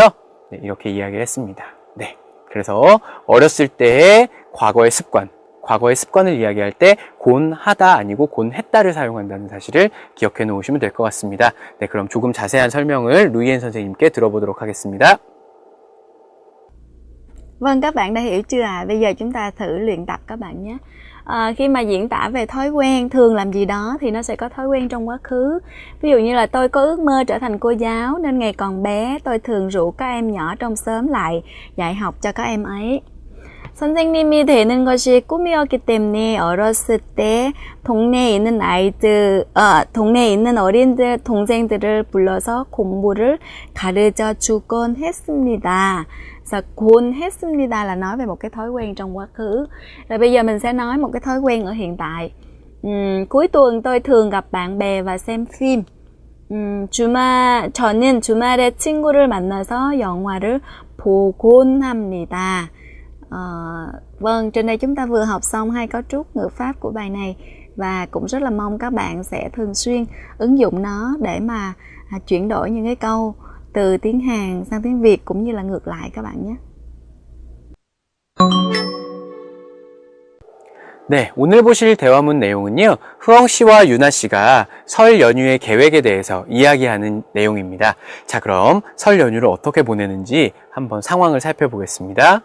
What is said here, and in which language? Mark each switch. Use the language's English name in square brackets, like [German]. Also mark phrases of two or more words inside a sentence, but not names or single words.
[Korean] 네, 이렇게 이야기를 했습니다. 네, 그래서 어렸을 때의 과거의 습관을 이야기할 때 곤하다 아니고 곤했다를 사용한다는 사실을 기억해 놓으시면 될 것 같습니다. 네, 그럼 조금 자세한 설명을 루이엔 선생님께 들어보도록 하겠습니다. [Vietnamese] Vâng, các bạn đã hiểu chưa ạ? Bây giờ chúng ta thử luyện tập các bạn nhé. Khi mà diễn tả về thói quen thường làm gì đó thì nó sẽ có thói quen trong quá khứ. Ví dụ như là tôi có ước mơ trở thành cô giáo nên ngày còn bé tôi thường rủ các em nhỏ trong xóm lại dạy học cho các em ấy. [Korean] 선생님이 되는 것이 꿈이었기 때문에 어렸을 때 동네에 있는 어린들, 동생들을 불러서 공부를 가르쳐 주곤 했습니다. [Vietnamese] Và [Korean] 곤 했습니다 [Vietnamese] là nói về một cái thói quen trong quá khứ. Rồi bây giờ mình sẽ nói một cái thói quen ở hiện tại. Cuối tuần tôi thường gặp bạn bè và xem phim. [Korean] 저는 주말에 친구를 만나서 영화를 보곤 합니다. [Vietnamese] Vâng, trên đây chúng ta vừa học xong hai cấu trúc ngữ pháp của bài này và cũng rất là mong các bạn sẽ thường xuyên ứng dụng nó để mà chuyển đổi những cái câu từ tiếng Hàn sang tiếng Việt cũng như là ngược lại các bạn nhé. [Korean] 네, 오늘 보실 대화문 내용은요. 흐엉 씨와 유나 씨가 설 연휴의 계획에 대해서 이야기하는 내용입니다. 자, 그럼 설 연휴를 어떻게 보내는지 한번 상황을 살펴보겠습니다.